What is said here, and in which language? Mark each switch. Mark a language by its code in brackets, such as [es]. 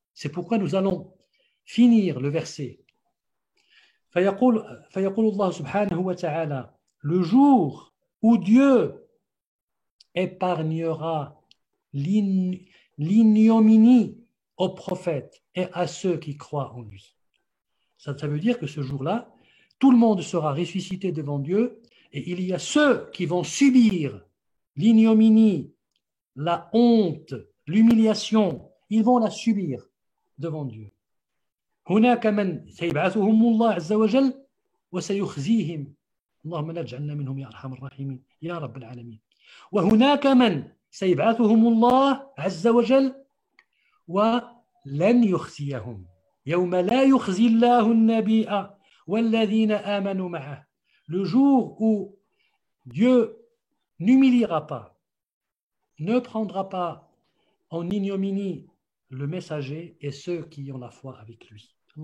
[fr] C'est pourquoi nous allons finir le verset. [ar] فيقول الله سبحانه وتعالى, [fr] le jour où Dieu épargnera l'ignominie aux prophètes et à ceux qui croient en lui. Ça veut dire que ce jour-là, tout le monde sera ressuscité devant Dieu et il y a ceux qui vont subir l'ignominie, la honte, l'humiliation, ils vont la subir devant Dieu. [ar] هناك من سيبعثهم الله عز وجل وسيخزيهم. اللهم لا تجعلنا منهم يا أرحم الراحمين يا رب العالمين. وهناك من سيبعثهم الله عز وجل ولن يخزيهم. يوم لا يخزي الله النبي والذين آمنوا معه. [fr] Le jour où Dieu n'humiliera pas, ne prendra pas en ignominie le messager et ceux qui ont la foi avec lui.